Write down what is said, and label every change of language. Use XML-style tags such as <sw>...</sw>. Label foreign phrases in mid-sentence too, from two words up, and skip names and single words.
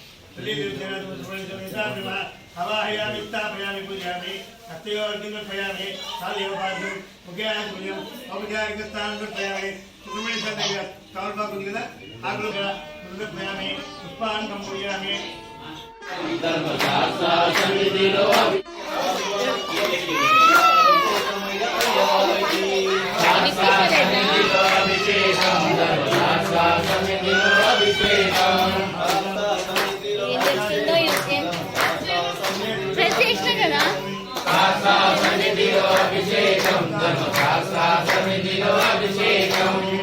<sa>हवाहयामि स्थापयामि पूजयामि हस्तयोर्घ्यं समर्पयामि सालयोपाद्यं मुख्यायुर्घ्यं औपचारिकस्थानं समर्पयामि सुब्रह्मण्य स्वामी</sa> <te>తమలపాకు ఉంది కదా ఆకులు కూడా</te> <sa>సమర్పయామి పుష్పాన్ని సమర్పయామి</sa> <te>ధర్మశాస్త్ర సన్నిధిలో అభిషేకం ధర్మశాస్త్ర సన్నిధిలో అభిషేకం శాస్త్ర సన్నిధిలో అభిషేకం ధర్మశాస్త్ర సన్నిధిలో అభిషేకం</te>